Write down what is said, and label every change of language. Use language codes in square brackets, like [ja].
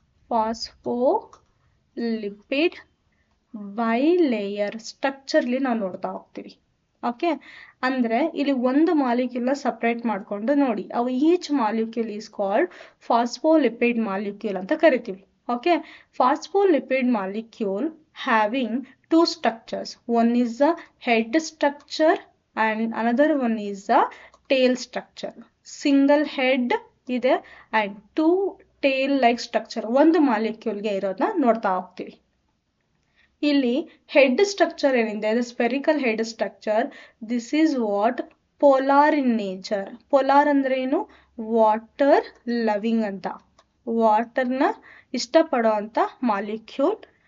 [kn] Phospholipid bilayer structurally ನಾವು ನೋಡ್ತಾ ಹೋಗ್ತೀವಿ. ಓಕೆ, ಅಂದ್ರೆ ಇಲ್ಲಿ ಒಂದು ಮಾಲಿಕ್ಯೂಲ್ ಸಪರೇಟ್ ಮಾಡ್ಕೊಂಡು ನೋಡಿ, ಅವು each molecule is called phospholipid molecule ಅಂತ ಕರಿತೀವಿ. [en] Okay, phospholipid molecule having two structures. One is the head structure and another one is the tail structure. [kn] Single head ಇದೆ and two tail like structure ಒಂದು molecule ಗೆ ಇರೋದನ್ನ ನೋಡ್ತಾ ಹೋಗ್ತೀವಿ. ಇಲ್ಲಿ head structure ಏನಿದೆ, ಅದು spherical head structure. [en] This is what? [kn] Polar in nature. Polar ಅಂದ್ರೆ ಏನು? ವಾಟರ್ ಲವಿಂಗ್ ಅಂತ, ವಾಟರ್ನ ಇಷ್ಟಪಡೋ ಅಂತ ಮಾಲಿಕ್ಯೂಲ್.